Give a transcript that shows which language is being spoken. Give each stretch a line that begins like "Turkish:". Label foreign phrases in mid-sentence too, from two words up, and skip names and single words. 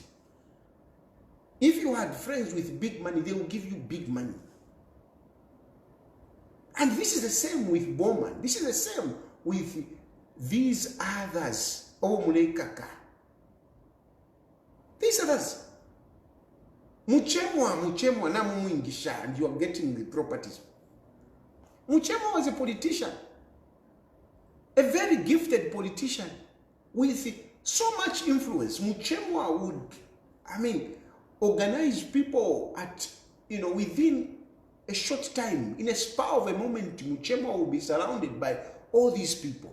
English: If you had friends with big money, they will give you big money. And this is the same with Bowman. This is the same with these others. Oh, Mulekaka. These others.
Bemba: Muchemwa na mumuingisha,
English: and you are getting the properties. Muchemwa was a politician. A very gifted politician with so much influence. Muchemwa would, organize people at, within a short time, in a spur of a moment, Muchemwa will be surrounded by all these people.